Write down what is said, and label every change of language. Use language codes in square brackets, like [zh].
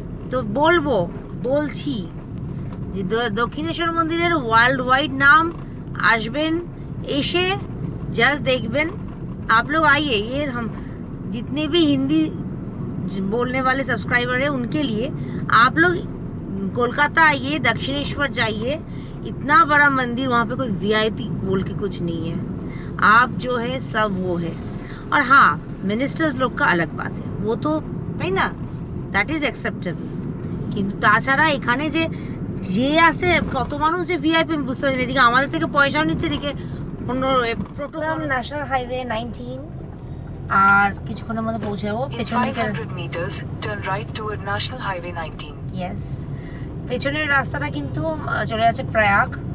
[bn] তো বলছি যে দক্ষিণেশ্বর মন্দিরের ওয়ার্ল্ড ওয়াইড নাম, আসবেন, এসে জাস্ট দেখবেন। [hi] आप लोग आइए, ये हम जितने भी हिंदी बोलने वाले सब्सक्राइबर हैं उनके लिए, आप लोग कोलकाता आइए, दक्षिणेश्वर जाइए, इतना बड़ा मंदिर, वहाँ पे कोई वीआईपी बोल के कुछ नहीं है। आप जो है सब वो है। और हाँ, मिनिस्टर्स लोग का अलग बात है, वो तो [bn] তাই না, [en] That is acceptable. [bn] কিন্তু তাছাড়া এখানে যে আসে কত মানুষ যে ভিআইপি বুঝতে পারছি, এদিকে আমাদের থেকে পয়সাও নিচ্ছে, এদিকে অন্য প্রোটোকল। ন্যাশনাল হাইওয়ে 19, আর কিছুক্ষণের মধ্যে পৌঁছাবো। ইয়েস, পেছনের রাস্তাটা কিন্তু চলে যাচ্ছে প্রয়াগ।